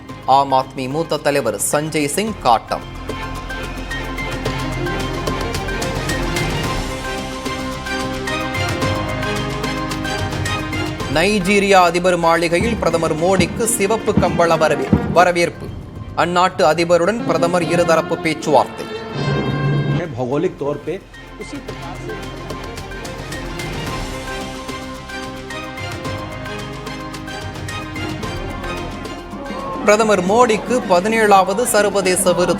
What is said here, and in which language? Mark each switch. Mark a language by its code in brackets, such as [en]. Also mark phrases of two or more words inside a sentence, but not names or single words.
[ta] ஆம் ஆத்மி மூத்த தலைவர் சஞ்சய் சிங் காட்டம். நைஜீரியா அதிபர் மாளிகையில் பிரதமர் மோடிக்கு சிவப்பு கம்பள வரவேற்பு. அந்நாட்டு அதிபருடன் பிரதமர் இருதரப்பு பேச்சுவார்த்தை. [hi] भौगोलिक तौर पे उसी प्रकार से [ta] பிரதமர் மோடிக்கு 17வது சர்வதேச விருது.